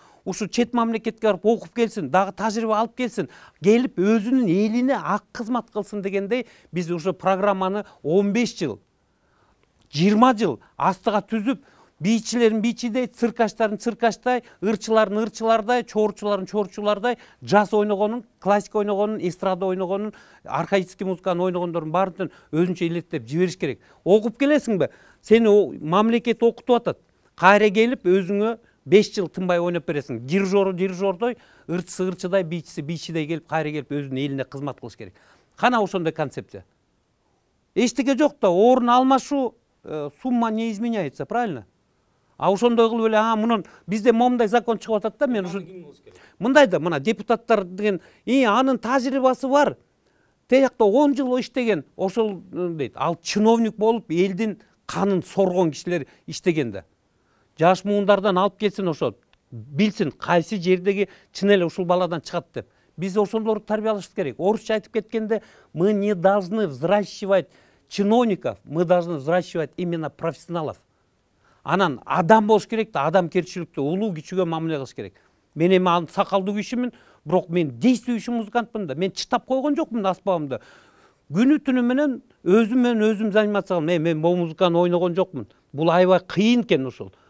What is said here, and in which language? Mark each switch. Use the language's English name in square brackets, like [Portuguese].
[Kyrgyz] Ушу чет мамлекетке барып окуп келсин, дагы тажрыйба алып келсин, келип өзүнүн элине ак кызмат кылсын дегендей, биз ушу программаны 15 жыл, 20 жыл астыга түзүп, бийчилерин бийчидей, циркачтарын циркачтай, ырчыларын ырчылардай, чоорчуларын чоорчулардай, джаз ойногонун, классика ойногонун, эстрада ойногонун, архаический музыканы ойногондордун баарын өзүнчө илеттеп жибериш керек. Окуп келесиңби? Сени мамлекет окутуп атат. Кайра келип өзүңө 5 жыл тынбай ойноп бересиң. Дирижордой, ырчысы ырчыдай, бийчиси бийчидей келип, кайра келип өзүнүн элине кызмат кылыш керек. Кана ошондой концепция. Эчтеке жок да, орун алмашуу, [Russian] сумма не изменяется, правильно? [Kyrgyz] А ошондой кылып эле, мунун бизде момундай закон чыгып атат да, мен ушу мындай да, мына депутаттар деген, анын тажрыйбасы бар. Тиякта 10 жыл иштеген, ошол дейт. Ал чиновник болуп, элдин канын соргон кишилер иштеген да. Жаш муундардан алып келсин, ошо билсин кайсы жердеги чын эле ушул баладан чыгат деп. Биз ошондорду тарбиялашыбыз керек. Орусча айтып кеткенде, [Russian] мы не должны взращивать чиновников, мы должны взращивать именно профессионалов. [Kyrgyz] Анан адам болуш керек да, адамгерчиликтүү, улуу кичүүгө мамиле кылыш керек. Мен эми сакалдуу кишимин, бирок мен действующий музыкантмын да. Мен чытап койгон жокмун аспабымды. Күнү түнү менен өзүм заниматься кылам. Мен бул музыканы ойногон жокмун. Бул аябай кыйын экен ушул.